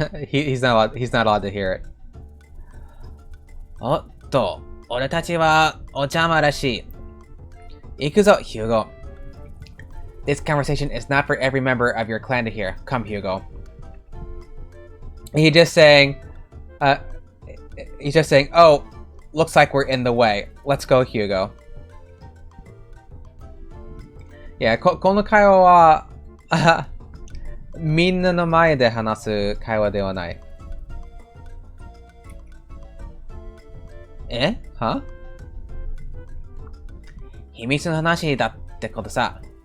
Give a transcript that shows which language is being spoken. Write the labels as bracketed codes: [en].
[en] he's not allowed to hear it. [ja] おっと、俺たちはお邪魔らしい。行くぞ、Hugo. [en] This conversation is not for every member of your clan to hear. Come, Hugo. He's just saying, oh, looks like we're in the way. Let's go, Hugo. [ja] Yeah, この会話は、みんなの前で話す会話ではない。は？秘密の話だってことさ。